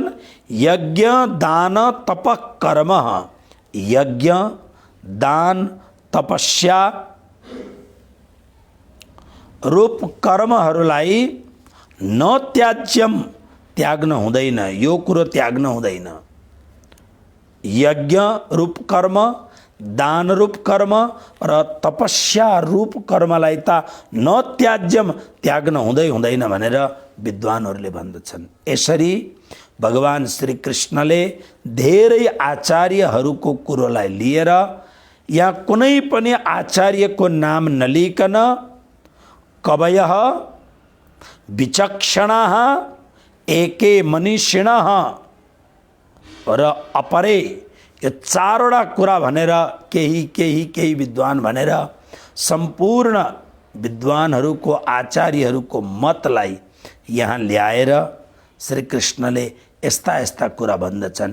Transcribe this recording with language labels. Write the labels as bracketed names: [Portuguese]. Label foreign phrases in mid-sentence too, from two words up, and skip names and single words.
[Nepali] यज्ञ दान तप कर्म, यज्ञ दान तपस्या रूप कर्महरूलाई [Sanskrit] न त्याज्यम, [Nepali] त्याग्न हुँदैन, यो कुरो त्याग्न हुँदैन। यज्ञ रूप कर्म, दान रूप कर्म र तपस्या रूप कर्मलाई त [Sanskrit] न त्याज्यम, [Nepali] त्याग्न हुँदैन भनेर विद्वानहरूले भन्दछन्। यसरी भगवान श्री कृष्णले धेरै आचार्यहरूको कुरोलाई लिएर यहाँ कुनै पनि आचार्यको नाम नलिकन [Sanskrit] कवयः विचक्षणाः एके मनीषिणः [Nepali] र अपरे यो चारवटा कुरा भनेर केही विद्वान भनेर सम्पूर्ण विद्वानहरूको आचार्यहरूको मतलाई यहाँ ल्याएर श्री कृष्णले यस्ता यस्ता कुरा भन्दछन्।